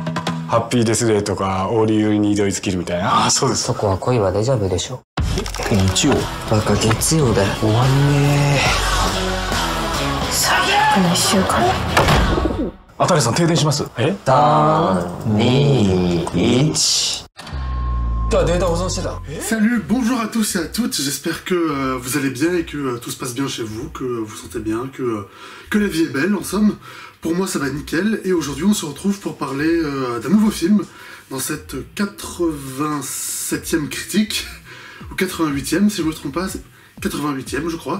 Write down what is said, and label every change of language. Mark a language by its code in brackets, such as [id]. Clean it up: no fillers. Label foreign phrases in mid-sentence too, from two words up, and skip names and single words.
[ja] ハッピーデスデーとかオーリーに挑みつけるみたいな。ああ、そうです。そこは恋はデジャブでしょ。日曜。バカ月曜だよ。終わんね最悪な1週間。あたりさん停電します。え 3、2、1。 [fr] Salut, bonjour à tous et à toutes, j'espère que vous allez bien et que tout se passe bien chez vous, que vous vous sentez bien, que la vie est belle en somme. Pour moi ça va nickel et aujourd'hui on se retrouve pour parler d'un nouveau film dans cette 87e critique, ou 88e si je ne me trompe pas, 88e je crois.